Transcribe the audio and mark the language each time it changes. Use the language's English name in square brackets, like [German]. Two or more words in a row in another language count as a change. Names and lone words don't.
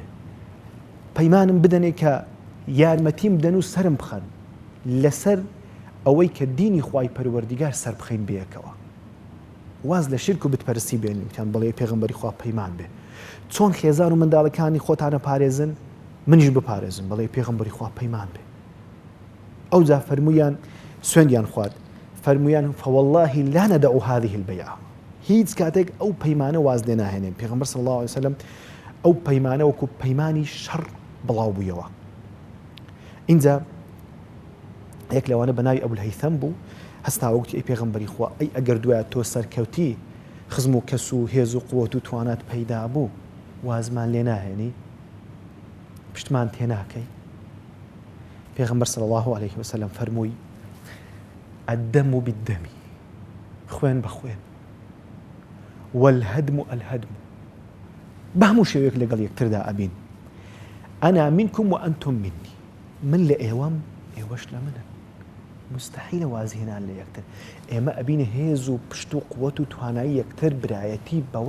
[Central Kurdish] پەیمانم بدەنێ کە یارمەتیم بدەن و سرم بخەن لەسەر ئەوەی کە دینی خوای پەروەردیگار سەر بخەین بەیەکەوە واز لە شرک و بتپەرستی بێنین کەم بەڵێ پێغەمبەری خوا پەیمان بێ چۆن خێزان و منداڵەکانی خۆتانە پارێزن منیش بپارێزم بەڵێ پێغەمبەری خوا پەیمان بێ ئەو جا فەرمویان سوێندیان خوارد فەرمویان [Arabic] فوالله لا ندع هذه البيعة [Central Kurdish] هیچ کاتێک ئەو پەیمانە واز لێ ناهێنێن پێغەمبەر [Arabic] صلی الله عليه وسلم [Central Kurdish] ئەو پەیمانە وەکو پەیمانی شەڕ بڵاو بوویەوە اینجا یەک لەوانە بە ناوی ئەبولهەیثەم بوو هەستاوەکتی ئەی پێغەمبەری خوا ئەی ئەگەر دوایە تۆ سەرکەوتی خزم و کەس و هێز و قووەت و توانات پەیدا بوو وازمان لێ ناهێنی پشتمان تێ ناکەی پێغەمبەر [Arabic] صلی الله عليه وسلم [Central Kurdish] فەرمووی [Arabic] الدم بالدم [Central Kurdish] خوێن بە خوێن [Arabic] والهدم الهدم [Central Kurdish] بە هەموو شێوەیەک لەگەڵ یەکتردا ئەبین [Arabic] ئەنا منکم وأنتم منی [Central Kurdish] من لە ئێوەم ئێوەش لە منن مستحیلە وازهێنان لە یەکتر ئێمە ئەبینە هێز و پشت و قووەت و توانایی یەکتر برایەتی بەوە